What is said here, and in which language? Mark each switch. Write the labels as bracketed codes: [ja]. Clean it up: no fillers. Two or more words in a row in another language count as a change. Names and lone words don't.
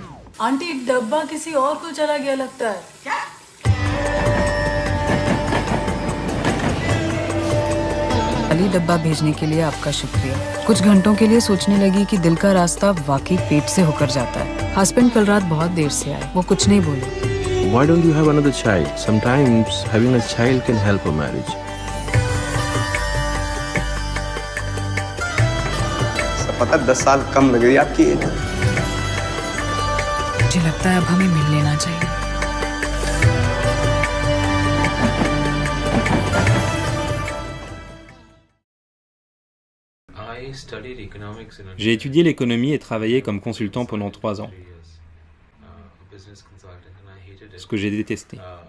[hi] आंटी डब्बा किसी और को चला गया लगता है। क्या? खाली डब्बा भेजने के लिए आपका शुक्रिया। कुछ घंटों के लिए सोचने लगी कि दिल का रास्ता वाकई पेट से होकर जाता है। हस्बैंड कल रात बहुत देर से आए, वो कुछ नहीं बोले। [en] Why don't you have another child? Sometimes having a child can help a marriage. [hi] पता 10 साल कम लग रही है आपकी एज। मुझे लगता है अब हमें मिल लेना चाहिए। [fr] J'ai étudié l'économie et travaillé comme consultant pendant 3 ans, ce que j'ai détesté.